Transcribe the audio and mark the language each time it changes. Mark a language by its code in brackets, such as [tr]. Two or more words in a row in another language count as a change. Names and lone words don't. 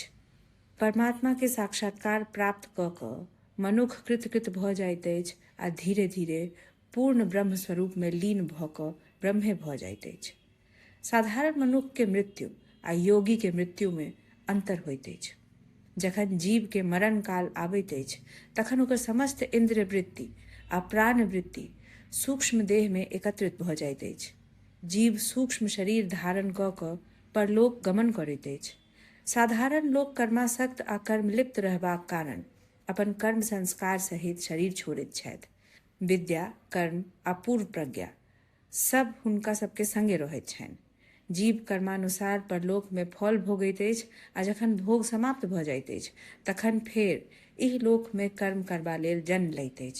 [mai] परमात्मा के साक्षात्कार प्राप्त कऽ कऽ मनुष्य कृतकृत भऽ जाइत अछि आ धीरे धीरे पूर्ण ब्रह्म स्वरूप में लीन भऽ कऽ ब्रह्मे भऽ जाइत अछि। साधारण मनुष्य के मृत्यु आ योगी के मृत्यु में अंतर होइत अछि। जखन जीव के मरण काल आबैत अछि तखन ओकर समस्त इंद्रिय वृत्ति आ प्राण वृत्ति सूक्ष्म देह में एकत्रित भऽ जाइत अछि। जीव सूक्ष्म शरीर धारण कऽ कऽ परलोक गमन करैत अछि। साधारण लोक कर्मासक्त आ कर्मलिप्त रहबाक कारण अपन कर्म संस्कार सहित शरीर छोड़ैत छथि। विद्या, कर्म आ पूर्व प्रज्ञा सब हुनका सबके संगे रहैत छनि। जीव कर्मानुसार परलोक में फल भोगैत अछि आ जखन भोग समाप्त भऽ जाइत अछि तखन फेर एहि लोक में कर्म करबा लेल जन्म लैत अछि।